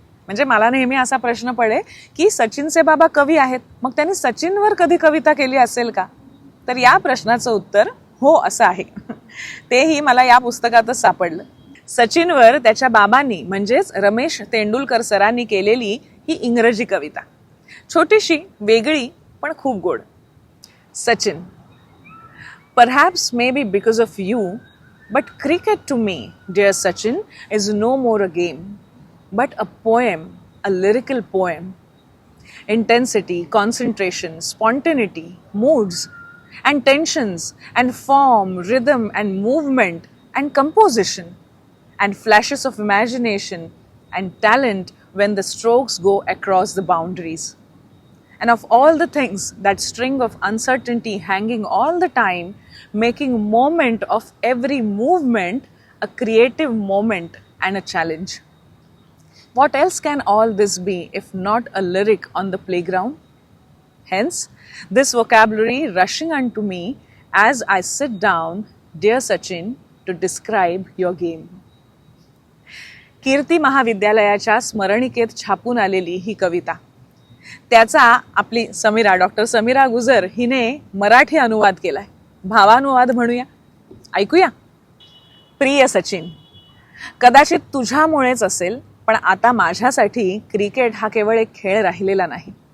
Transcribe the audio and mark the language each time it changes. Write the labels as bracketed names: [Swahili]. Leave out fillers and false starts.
[Marathi] म्हणजे मला नेहमी असा प्रश्न पडे की सचिनचे बाबा कवी आहेत, मग त्यांनी सचिनवर कधी कविता केली असेल का? तर या प्रश्नाचं उत्तर हो असं आहे. तेही मला या पुस्तकातच सापडलं. सचिनवर त्याच्या बाबांनी म्हणजेच रमेश तेंडुलकर सरांनी केलेली ही इंग्रजी कविता. छोटीशी, वेगळी, पण खूप गोड. [English] Sachin, perhaps maybe because of you, but cricket to me, dear Sachin, is no more a game, but a poem, a lyrical poem. Intensity, concentration, spontaneity, moods, and tensions, and form, rhythm, and movement, and composition, and flashes of imagination, and talent when the strokes go across the boundaries. And of all the things, that string of uncertainty hanging all the time, making moment of every movement a creative moment and a challenge. What else can all this be if not a lyric on the playground? Hence, this vocabulary rushing unto me as I sit down, dear Sachin, to describe your game. [Marathi] कीर्ती महाविद्यालयाच्या स्मरणिकेत छापून आलेली ही कविता, त्याचा आपली doctor Sameera गुजर हिने मराठी अनुवाद केलाय. भावानुवाद म्हणूया, ऐकूया. प्रिय सचिन, कदाचित तुझ्यामुळेच असेल, पण आता माझ्यासाठी क्रिकेट हा केवळ एक खेळ राहिलेला नाही.